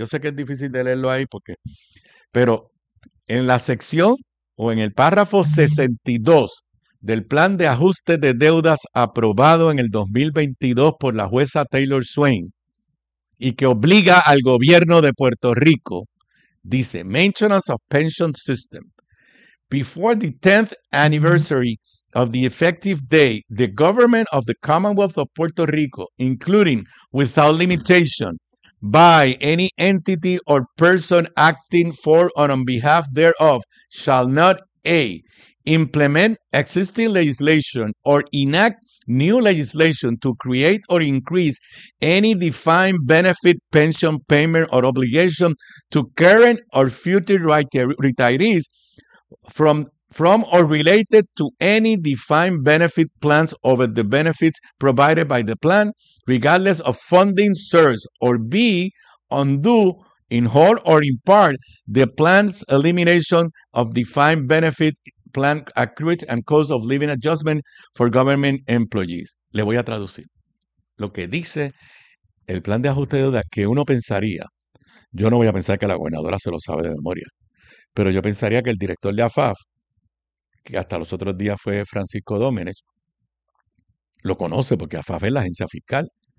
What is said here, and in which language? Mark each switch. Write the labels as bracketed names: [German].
[Spanish] Yo sé que es difícil de leerlo ahí porque. Pero en la sección o en el párrafo 62 del plan de ajuste de deudas aprobado en el 2022 por la jueza Taylor Swain y que obliga al gobierno de Puerto Rico, dice: [English] Maintenance of Pension System. Before the 10th anniversary of the effective date, the government of the Commonwealth of Puerto Rico, including without limitation, by any entity or person acting for or on behalf thereof, shall not A. implement existing legislation or enact new legislation to create or increase any defined benefit, pension payment, or obligation to current or future retirees from or related to any defined benefit plans over the benefits provided by the plan, regardless of funding source, or B, undo in whole or in part the plan's elimination of defined benefit plan accrued and cost of living adjustment for government employees. [Spanish] Le voy a traducir lo que dice el plan de ajuste de deuda que uno pensaría. Yo no voy a pensar que la gobernadora se lo sabe de memoria, pero yo pensaría que el director de AFAF, que hasta los otros días fue Francisco Domenech, lo conoce porque AFAF es la agencia fiscal.